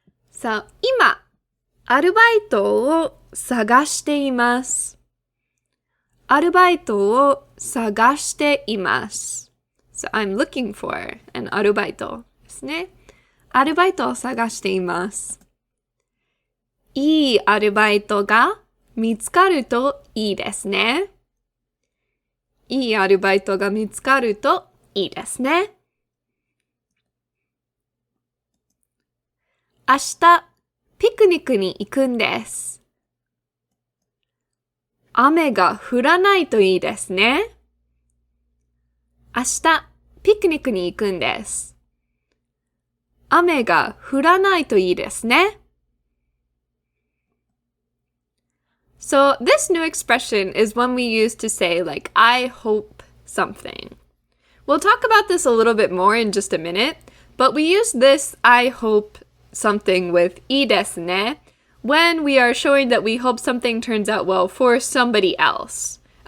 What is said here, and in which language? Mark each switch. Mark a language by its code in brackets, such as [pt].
[ja] さあ、今、アルバイトを探しています。アルバイトを探しています。 [en] So I'm looking for an [ja] アルバイトですね。アルバイトを探しています。いいアルバイトが見つかるといいですね。いいアルバイトが見つかるといいですね。明日、ピクニックに行くんです。雨が降らないといいですね。明日、ピクニックに行くんです。雨が降らないといいですね。 [en] So this new expression is one we use to say like, I hope something. We'll talk about this a little bit more in just a minute, but we use this I hope something with いいですね when we are showing that we hope something turns out well for somebody else.